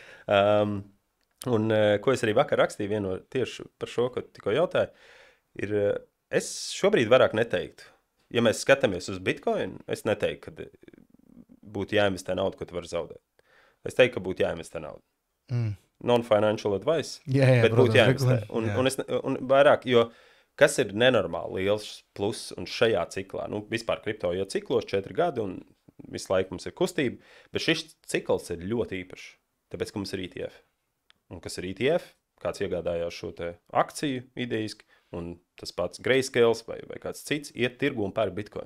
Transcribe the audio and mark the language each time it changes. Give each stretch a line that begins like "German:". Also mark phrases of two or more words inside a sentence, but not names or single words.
Latvian: Ko es arī vakar rakstīju tieši par šo, ko tikko jautāju, ir, es šobrīd vairāk neteiktu. Ja mēs skatāmies uz Bitcoin, es neteiktu, ka būtu jāinvestē naudu, ko tu vari zaudēt. Es teiktu, ka būtu jāinvestē naudu.
English: Non-financial advice,
Latvian: bet būtu jāinvestē. Un vairāk, jo kas ir nenormāli liels plus un šajā ciklā, vispār kripto jau ciklos 4 gadi un visu laiku mums ir kustība, bet šis cikls ir ļoti īpašs, tāpēc, ka mums ir ETF. Un kas ir ETF? Kāds iegādājās šo te akciju idejiski, un tas pats Grayscales vai kāds cits iet tirgu un pērk Bitcoin.